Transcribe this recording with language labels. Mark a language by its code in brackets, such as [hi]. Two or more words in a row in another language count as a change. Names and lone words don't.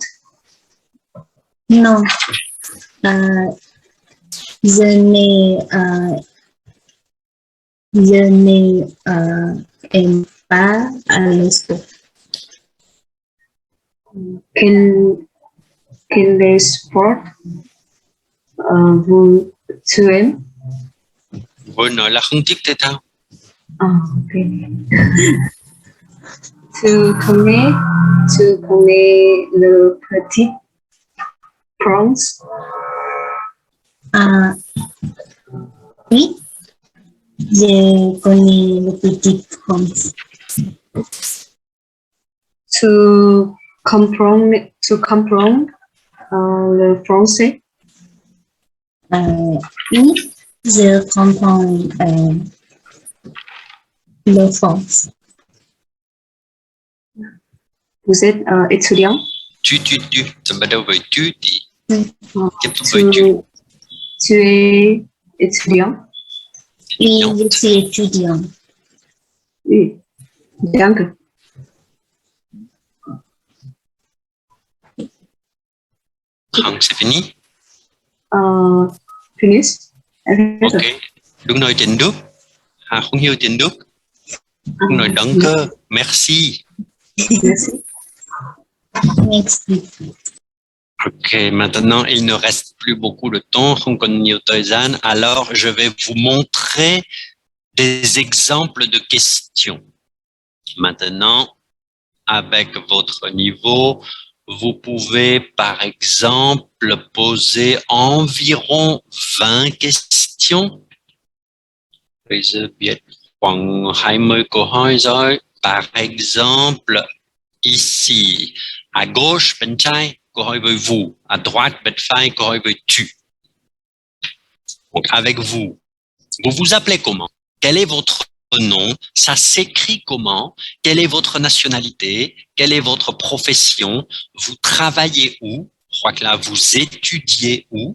[fr] Non. Je n'aime pas le sport. Quel sport tu aimes? [vi] Vừa nói là không thích thể thao. Ok. [fr] Tu connais le Petit Prince? Oui, je connais le Petit Prince. Tu comprends le français? Oui, je comprends le français. Vous êtes étudiant? Tu. [vi] Ça bắt đầu với tu thì tiếp tục với [fr] Tu, tu. tu es étudiant? Oui, je suis étudiant. Oui. Danke. C'est fini. Finish? [vi] Ok. Đúng nói tiếng Đức. Không hiểu tiếng Đức. Đúng nói danke. [fr] Merci. Merci. Merci. Ok, maintenant, il ne reste plus beaucoup de temps. [vi] Không còn nhiều thời gian. [fr] Alors, je vais vous montrer des exemples de questions. Maintenant, avec votre niveau, vous pouvez, par exemple, poser environ 20 questions. [vi] Bây giờ biết khoảng 20 câu hỏi rồi. [fr] Par exemple, ici, à gauche, [vi] bên trái, câu hỏi với vous. [fr] À droite, [vi] bên phải, câu hỏi với tu. [fr] Donc, avec vous, vous vous appelez comment? Quel est votre nom? Ça s'écrit comment? Quelle est votre nationalité? Quelle est votre profession? Vous travaillez où? Je crois que là, vous étudiez où?